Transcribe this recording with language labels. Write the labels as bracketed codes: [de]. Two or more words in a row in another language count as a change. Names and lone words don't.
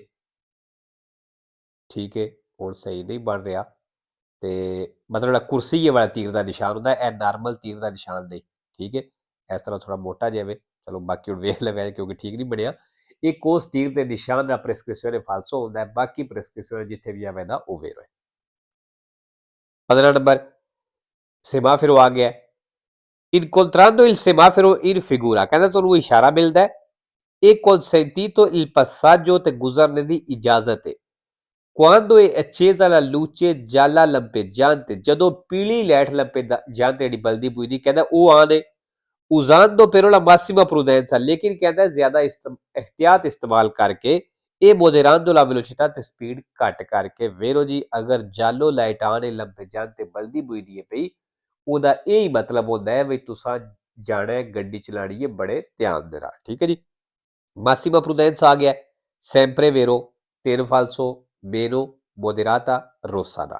[pa] ਠੀਕ ਹੈ, ਹੁਣ ਸਹੀ ਨਹੀਂ ਬਣ ਰਿਹਾ ਤੇ ਮਤਲਬ ਜਿਹੜਾ ਕੁਰਸੀ ਵਾਲਾ ਤੀਰ ਦਾ ਨਿਸ਼ਾਨ ਹੁੰਦਾ ਇਹ ਨਾਰਮਲ ਤੀਰ ਦਾ ਨਿਸ਼ਾਨ ਨਹੀਂ। ਠੀਕ ਹੈ, ਇਸ ਤਰ੍ਹਾਂ ਥੋੜਾ ਮੋਟਾ ਜਿਹਾ ਵੇ। ਚਲੋ ਬਾਕੀ ਹੁਣ ਵੇਖ ਲਵੇ ਕਿਉਂਕਿ ਠੀਕ ਨਹੀਂ ਬਣਿਆ। ਇੱਕ ਉਸ ਤੀਰ ਦੇ ਨਿਸ਼ਾਨ ਦਾ prescrizione ਫਾਲਸੋ ਹੁੰਦਾ ਹੈ। ਬਾਕੀ prescrizione ਜਿੱਥੇ ਵੀ ਆਵੇ ਦਾ ਉਹ ਵੇਰੋ ਹੈ। 15 ਨੰਬਰ ਸੇਮਾਫਿਰੋ ਆ ਗਿਆ। [it] incontrando il semaforo in figura [pa] ਕਹਿੰਦਾ ਤੁਹਾਨੂੰ ਇਸ਼ਾਰਾ ਮਿਲਦਾ ਹੈ [it] e consentito il passaggio [pa] ਤੇ ਗੁਜ਼ਰਨੇ ਦੀ ਇਜਾਜ਼ਤ ਹੈ। [it] quando è accesa la luce gialla lampeggiante [pa] ਜਦੋਂ ਪੀਲੀ ਲਾਈਟ lampeggiante ਜਿਹੜੀ ਬਲਦੀ ਬੁਝਦੀ ਕਹਿੰਦਾ ਉਹ ਆਨ ਹੈ। [it] usando però la massima prudenza [pa] ਲੇਕਿਨ ਕਹਿੰਦਾ ਜ਼ਿਆਦਾ ਇhtiyat ਇਸਤੇਮਾਲ ਕਰਕੇ ਇਹ [it] moderando la velocità [pa] ਤੇ ਸਪੀਡ ਘੱਟ ਕਰਕੇ ਵੇਰੋ ਜੀ ਅਗਰ ਜਾਲੋ ਲਾਈਟ ਆਨ ਹੈ lampeggiante ਬਲਦੀ ਬੁਝਦੀ ਹੈ ਪਈ ਉਹਦਾ ਇਹ ਹੀ ਮਤਲਬ ਹੁੰਦਾ ਹੈ ਵੀ ਤੁਸੀਂ ਜਾਣਾ ਹੈ ਗੱਡੀ ਚਲਾਣੀ ਹੈ ਬੜੇ ਧਿਆਨ ਦੇ ਨਾਲ। ਠੀਕ ਹੈ ਜੀ, [it] massima prudenza [pa] ਆ ਗਿਆ। [it] sempre vero, [pa] ਤੇਨ ਫਾਲਸੋ, ਮੇਨੋ, ਮੋਦੇਰਾਤਾ, ਰੋਸਾਨਾ।